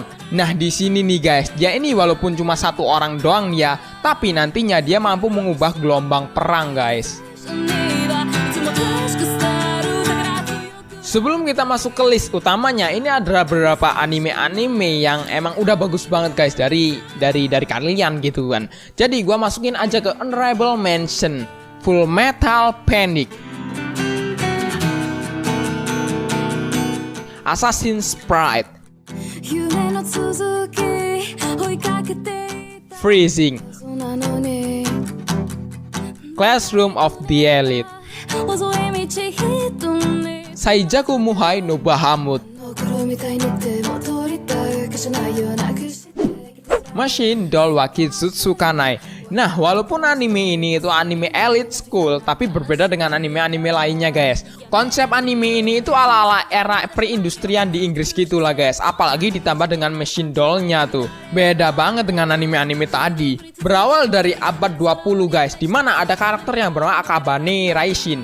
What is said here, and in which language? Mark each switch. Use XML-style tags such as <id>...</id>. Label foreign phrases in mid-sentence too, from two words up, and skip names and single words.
<id>Nah, di sini nih guys, dia ini walaupun cuma 1 orang doang ya, tapi nantinya dia mampu mengubah gelombang perang guys. Sebelum kita masuk ke list utamanya, ini ada beberapa anime-anime yang emang udah bagus banget guys dari kalian gitu kan. Jadi gua masukin aja ke</id> <en>honorable mention,</en> <id>Full Metal Panic, Assassin's Pride, Freezing, Classroom of the Elite, Saijaku Muhai no Bahamut, Machine Doll wa Kizutsu Kanai. Nah, walaupun anime ini itu anime</id> <en>elite school,</en> <id>tapi berbeda dengan anime-anime lainnya guys. Konsep anime ini itu ala-ala era perindustrian di Inggris gitulah guys. Apalagi ditambah dengan</id> <en>machine doll-</en> <id>nya tuh. Beda banget dengan anime-anime tadi. Berawal dari abad 20 guys, dimana ada karakter yang bernama Akabane Raishin.</id>